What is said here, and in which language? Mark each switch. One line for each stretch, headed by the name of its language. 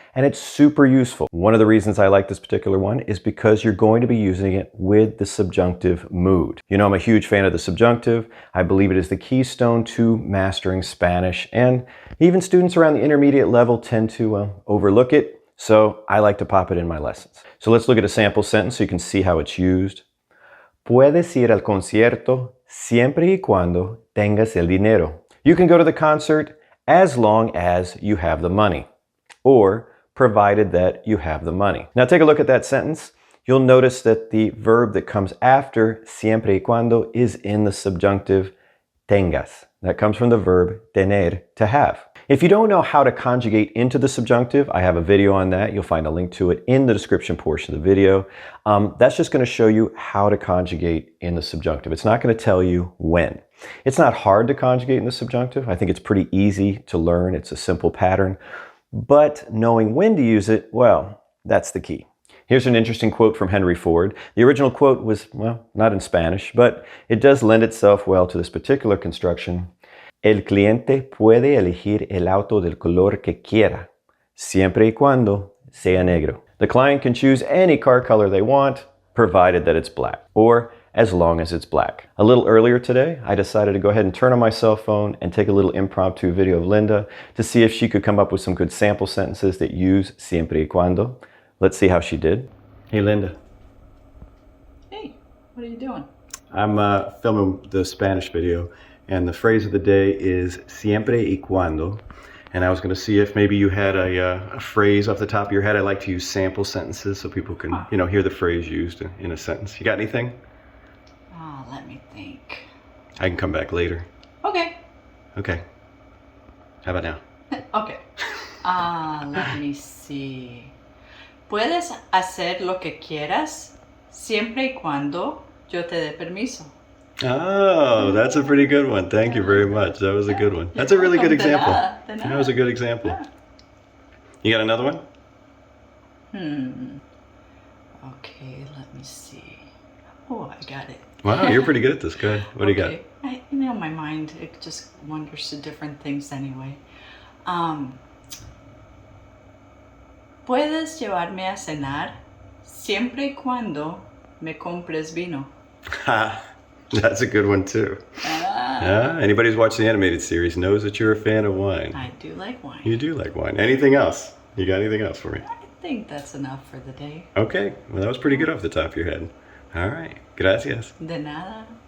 English: And it's super useful. One of the reasons I like this particular one is because you're going to be using it with the subjunctive mood. You know, I'm a huge fan of the subjunctive. I believe it is the keystone to mastering Spanish, and even students around the intermediate level tend to overlook it. So I like to pop it in my lessons. So let's look at a sample sentence so you can see how it's used.
Spanish: Puedes ir al concierto siempre y cuando tengas el dinero.
English: You can go to the concert as long as you have the money, or provided that you have the money. Now take a look at that sentence. You'll notice that the verb that comes after siempre y cuando is in the subjunctive tengas. That comes from the verb tener, to have. If you don't know how to conjugate into the subjunctive, I have a video on that. You'll find a link to it in the description portion of the video. That's just going to show you how to conjugate in the subjunctive. It's not going to tell you when. It's not hard to conjugate in the subjunctive. I think it's pretty easy to learn. It's a simple pattern. But knowing when to use it, well, that's the key. Here's an interesting quote from Henry Ford. The original quote was, well, not in Spanish, but it does lend itself well to this particular construction.
Spanish: El cliente puede elegir el auto del color que quiera, siempre y cuando sea negro.
English: The client can choose any car color they want, provided that it's black, or as long as it's black. A little earlier today, I decided to go ahead and turn on my cell phone and take a little impromptu video of Linda to see if she could come up with some good sample sentences that use siempre y cuando. Let's see how she did. Hey Linda. Hey, what are you doing? I'm filming the Spanish video, and the phrase of the day is siempre y cuando. And I was going to see if maybe you had a phrase off the top of your head. I like to use sample sentences so people can, hear the phrase used in a sentence. You got anything? Let me think. I can come back later. Okay. Okay. How about now? Okay. Let me see.
Spanish: Puedes hacer lo que quieras siempre y cuando yo te dé permiso.
English: Oh, that's a pretty good one. Thank you very much. That was a good one. That's a really good example. That was a good example. You got another one? Okay, let me see. Oh, I got it. Wow, you're pretty good at this. Go ahead. What do you got? My mind, it just wanders to different things anyway.
Spanish: Puedes llevarme a cenar siempre y cuando me compres vino.
English: That's a good one too. Anybody who's watched the animated series knows that you're a fan of wine. I do like wine. You do like wine. Anything else? You got anything else for me? I think that's enough for the day. Okay, well that was pretty good off the top of your head. All right, gracias.
Spanish: De nada.